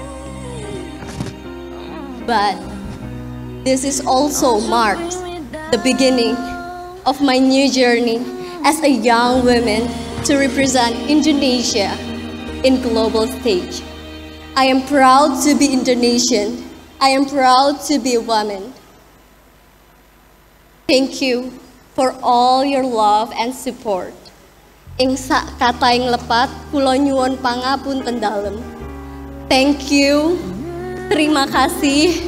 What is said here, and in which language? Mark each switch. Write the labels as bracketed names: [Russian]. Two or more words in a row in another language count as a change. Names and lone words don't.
[English] But this is also marks the beginning of my new journey as a young woman to represent Indonesia in global stage. I am proud to be Indonesian. I am proud to be a woman. Thank you for all your love and support. [Javanese] Ing sak kata ing lepat kula nyuwun pangapunten dalem. [English] Thank you. [Indonesian] Terima kasih.